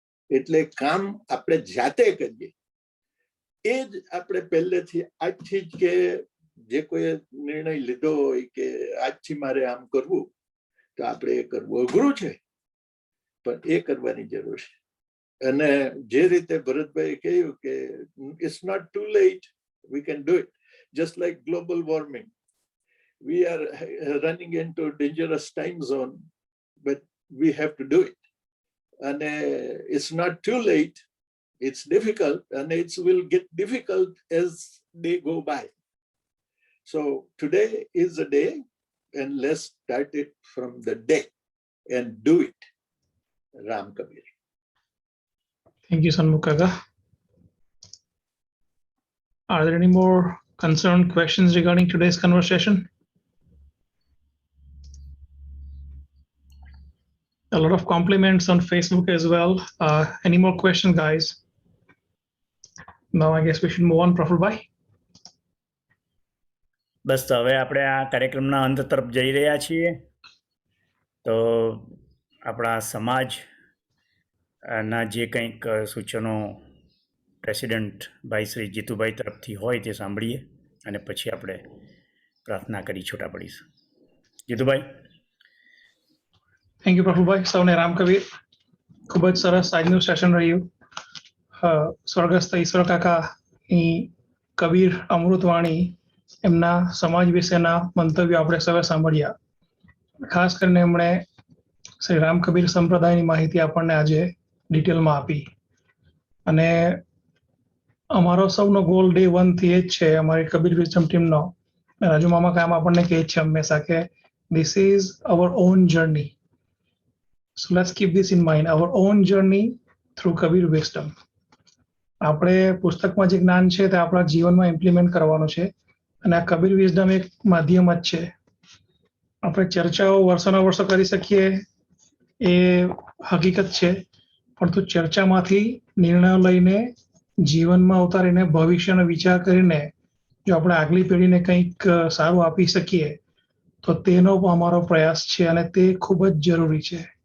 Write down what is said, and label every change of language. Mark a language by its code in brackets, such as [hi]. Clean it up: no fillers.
[gu] એટલે કામ આપણે જાતે કરીએ, એ જ આપણે પહેલેથી આજથી જ, કે જે કોઈ નિર્ણય લીધો હોય કે આજથી મારે આમ કરવું, તો આપણે એ કરવું અઘરું છે, પણ એ કરવાની જરૂર છે. અને જે રીતે ભરતભાઈ કહ્યું કે [en] it's not too late, we can do it. Just like global warming, we are running into a dangerous time zone, but we have to do it. And it's not too late. It's difficult, and it will get difficult as they go by. So today is the day, and let's start it from the day and do it. Ram Kabir. Thank you, Sanmukh Kaka. Are there any more concerned questions regarding today's conversation? A lot of compliments on Facebook as well. Any more questions, guys? Now I guess we should move on, Praful Bhai. [gu] બસ તો હવે આપણે આ કાર્યક્રમના અંત તરફ જઈ રહ્યા છીએ. તો આપણા સમાજ ના જે કંઈક સૂચનો પ્રેસિડેન્ટ ભાઈ શ્રી જીતુભાઈ તરફથી હોય તે સાંભળીએ અને પછી આપણે પ્રાર્થના કરી છૂટા પડીશું. જીતુભાઈ. Thank you Prafulbhai. સૌને રામ કબીર. ખૂબ જ સરસ આજનું સેશન રહ્યું. સ્વર્ગસ્થ ઈશ્વર કાકાની કબીર અમૃતવાણી એમના સમાજ વિશેના મંતવ્યો આપણે સૌએ સાંભળ્યા. ખાસ કરીને એમણે શ્રી રામ કબીર સંપ્રદાયની માહિતી આપણને આજે ડિટેલમાં આપી. અને અમારો સૌનો ગોલ ડે 1 થી એ જ છે, અમારી કબીર વિઝડમ ટીમનો. રાજુ મામા કામ આપણને કહે છે હંમેશા કે [en] this is our own journey. So let's keep this in mind, our own journey through Kabir wisdom. [gu] આપણે પુસ્તકમાં જે જ્ઞાન છે તે આપણા જીવનમાં ઇમ્પ્લિમેન્ટ કરવાનું છે, અને આ કબીર વિઝડમ એક માધ્યમ જ છે. આપણે ચર્ચાઓ વર્ષોના વર્ષો કરી શકીએ એ હકીકત છે, પરંતુ ચર્ચામાંથી નિર્ણયો લઈને જીવનમાં ઉતારીને ભવિષ્યનો વિચાર કરીને જો આપણે આગલી પેઢીને કંઈક સારું આપી શકીએ તો તેનો અમારો પ્રયાસ છે, અને તે ખૂબ જ જરૂરી છે.